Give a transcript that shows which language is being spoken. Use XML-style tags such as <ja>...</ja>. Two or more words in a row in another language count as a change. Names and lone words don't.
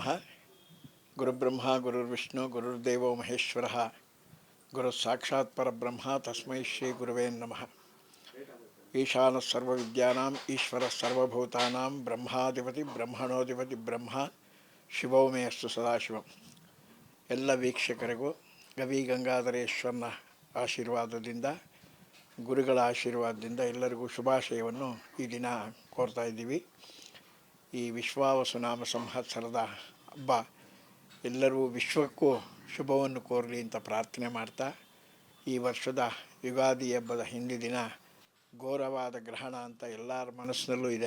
<sa>ಗುರುಬ್ರಹ್ಮ ಗುರುರ್ವಿಷ್ಣು ಗುರುರ್ದೇವೋ ಮಹೇಶ್ವರ ಗುರು ಸಾಕ್ಷಾತ್ ಪರಬ್ರಹ್ಮ ತಸ್ಮೈ ಶ್ರೀ ಗುರುವೇ ನಮಃ. ಈಶಾನ ಸರ್ವವಿದ್ಯಾನಾಂ ಈಶ್ವರ ಸರ್ವಭೂತಾನಾಂ ಬ್ರಹ್ಮಾಧಿಪತಿ ಬ್ರಹ್ಮಣೋಧಿಪತಿ ಬ್ರಹ್ಮ ಶಿವೋ ಮೇ ಅಸ್ತು ಸದಾಶಿವಂ.</sa> <kn>ಎಲ್ಲ ವೀಕ್ಷಕರಿಗೂ ಗವಿ ಗಂಗಾಧರೇಶ್ವರನ ಆಶೀರ್ವಾದದಿಂದ, ಗುರುಗಳ ಆಶೀರ್ವಾದದಿಂದ ಎಲ್ಲರಿಗೂ ಶುಭಾಶಯವನ್ನು ಈ ದಿನ ಕೋರ್ತಾ ಇದ್ದೀವಿ. ಈ ವಿಶ್ವಾವಸುನಾಮ ಸಂವತ್ಸರದ ಹಬ್ಬ ಎಲ್ಲರೂ ವಿಶ್ವಕ್ಕೂ ಶುಭವನ್ನು ಕೋರಲಿ ಅಂತ ಪ್ರಾರ್ಥನೆ ಮಾಡ್ತಾ, ಈ ವರ್ಷದ ಯುಗಾದಿ ಹಬ್ಬದ ಹಿಂದಿನ ದಿನ ಘೋರವಾದ ಗ್ರಹಣ ಅಂತ ಎಲ್ಲರ ಮನಸ್ಸಿನಲ್ಲೂ ಇದೆ.</kn>